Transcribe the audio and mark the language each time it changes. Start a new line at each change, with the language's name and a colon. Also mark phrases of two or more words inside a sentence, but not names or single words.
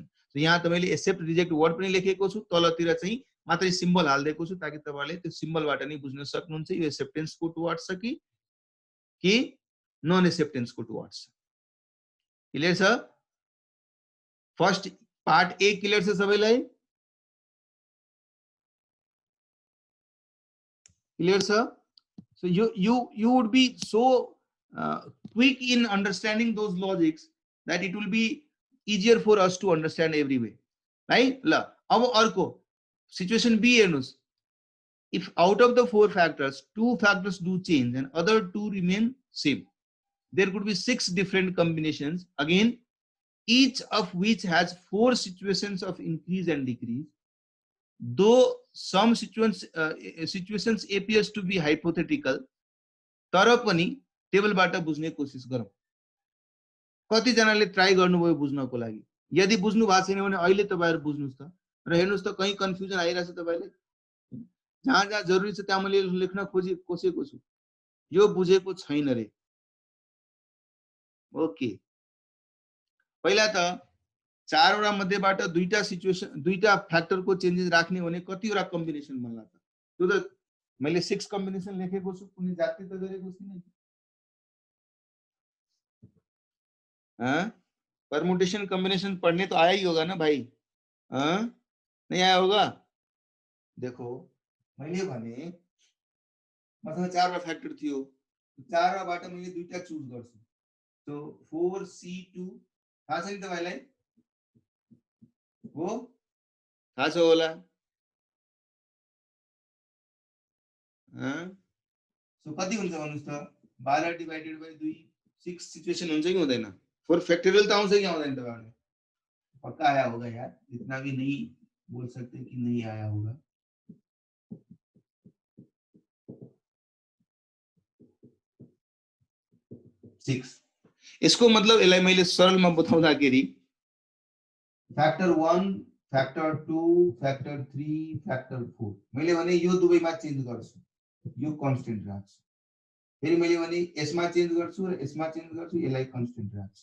Nepali: तो यहाँ तपाईले
English: accept reject word
Nepali: पनि लेखेको छु, तलतिर चाहिँ मात्रै सिम्बल हाल्दिएको छु ताकि तपाईले त्यो सिम्बलबाट नै बुझ्न सक्नुहुन्छ यो एक्सेप्टेन्स को टुवर्ड्स छ कि
English: non acceptance
Nepali: को टुवर्ड्स छ। क्लियर छ?
English: first part A
Nepali: क्लियर छ सबैलाई? क्लियर छ?
English: So you would be so quick in understanding those logics that it will be easier for us to understand every way, right?
Nepali: ल अब अर्को सिचुएसन बी हेर्नुस्,
English: if out of the 4 factors 2 factors do change and other 2 remain same, there could be 6 different combinations, again each of which has 4 situations of increase and decrease. Though some situations appears to be hypothetical,
Nepali: तर पनि टेबलबाट बुझ्ने कोसिस गरौँ। कति जनाले ट्राई गर्नुभयो बुझ्नको लागि? यदि बुझ्नु भएको छैन भने अहिले तपाईहरु बुझ्नुस् त र हेर्नुस् त कहीं कन्फ्युजन आइराछ तपाईलाई? जहाँ जहाँ जरुरी छ त्यहाँ मैले लेख्न कोसेको छु। यो बुझेको छैन रे। ओके, पहिला त चारवटा मध्येबाट दुईटा सिचुएसन दुईटा फ्याक्टरको चेन्जेस राख्ने भने कतिवटा कम्बिनेसन बन्ला त? त्यो त मैले 6 कम्बिनेसन लेखेको छु, कुनै जाति त गरेको छैन।
English: permutation combination
Hindi: पढ़ने तो आया ही होगा ना भाई? नहीं आया होगा?
Nepali: देखो मैले भने मसँग चारवटा फ्याक्टर थियो, चारवटाबाट मैले दुईटा चुज गर्छु। सो 4C2 थाहा छ नि तपाईलाई? हो थाहा छ होला? सो कति हुन्छ भन्नुस् त? 12
English: divided by
Nepali: 2 6 सिचुएसन हुन्छ कि हुँदैन? 4 फैक्टोरियल तो आउँछ कि आउँदैन तपाईहरुलाई?
Hindi: पक्का आया होगा यार, इतना भी नहीं बोल सकते कि नहीं आया होगा। 6 इसको मतलब
Nepali: यसलाई मैले सरलमा बताउँदाखेरि
English: factor 1 factor 2 factor 3 factor 4
Nepali: मैले भने यो दुवैमा चेन्ज गर्छु, यो कन्स्टेन्ट राख्छु। फेरि मैले भने यसमा चेन्ज गर्छु र यसमा चेन्ज गर्छु, यसलाई कन्स्टेन्ट राख्छु।